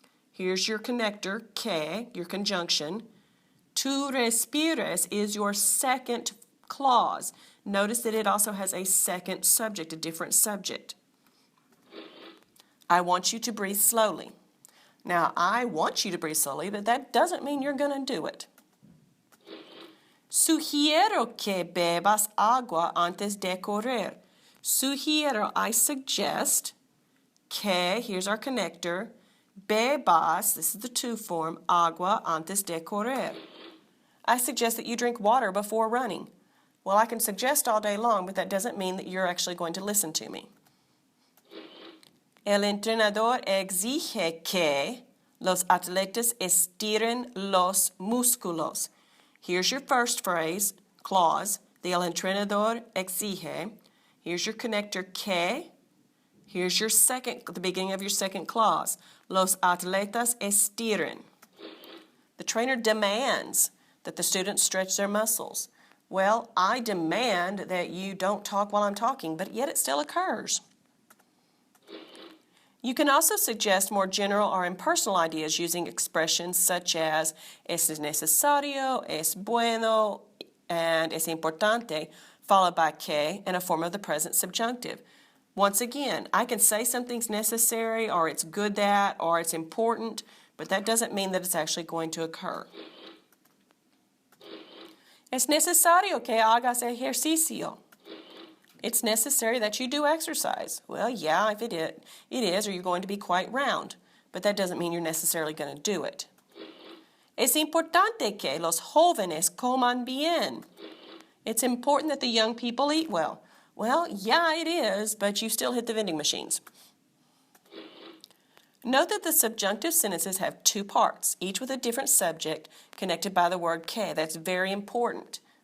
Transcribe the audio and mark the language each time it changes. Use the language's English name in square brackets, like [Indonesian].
[English] Here's your connector, que, your conjunction. [Spanish] Tú respires [English] is your second clause. Notice that it also has a second subject, a different subject. I want you to breathe slowly. Now, I want you to breathe slowly, but that doesn't mean you're going to do it. [Spanish] Sugiero que bebas agua antes de correr. [English] Sugiero, I suggest, que, here's our connector, bebas, this is the to form, [Spanish] agua antes de correr. [English] I suggest that you drink water before running. Well, I can suggest all day long, but that doesn't mean that you're actually going to listen to me. [Spanish] El entrenador exige que los atletas estiren los músculos. [English] Here's your first phrase, clause, the [Spanish] el entrenador exige. [English] Here's your connector, que. Here's your second, the beginning of your second clause, [Spanish] los atletas estiren. [English] The trainer demands that the students stretch their muscles. Well, I demand that you don't talk while I'm talking, but yet it still occurs. You can also suggest more general or impersonal ideas using expressions such as es necesario, es bueno, and es importante, followed by que in a form of the present subjunctive. Once again, I can say something's necessary, or it's good that, or it's important, but that doesn't mean that it's actually going to occur. [Spanish] Es necesario que hagas ejercicio. [English] It's necessary that you do exercise. Well, yeah, if it is, or you're going to be quite round. But that doesn't mean you're necessarily going to do it. [Spanish] Es importante que los jóvenes coman bien. [English] It's important that the young people eat well. Well, yeah, it is, but you still hit the vending machines. Note that the subjunctive sentences have two parts, each with a different subject connected by the word que. That's very important.